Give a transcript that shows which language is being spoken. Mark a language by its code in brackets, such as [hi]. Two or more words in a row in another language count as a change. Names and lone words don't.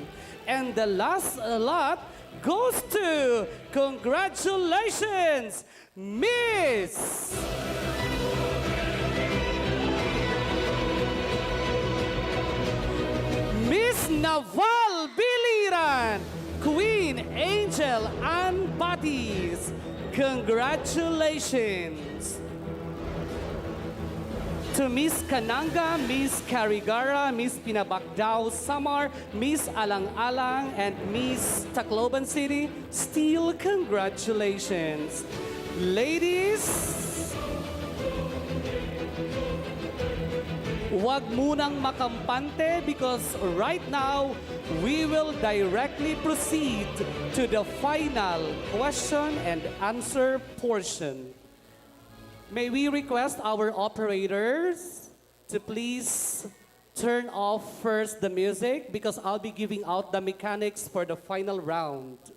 [en] And the last lot goes to, congratulations, Miss Naval Biliran, Queen Angel Ann Batis. Congratulations. To Miss Kananga, Miss Carigara, Miss Pinabacdao Samar, Miss Alang-Alang, and Miss Tacloban City, still congratulations. Ladies, [tl] wag munang makampante [en] because right now, we will directly proceed to the final question and answer portion. May we request our operators to please turn off first the music because I'll be giving out the mechanics for the final round.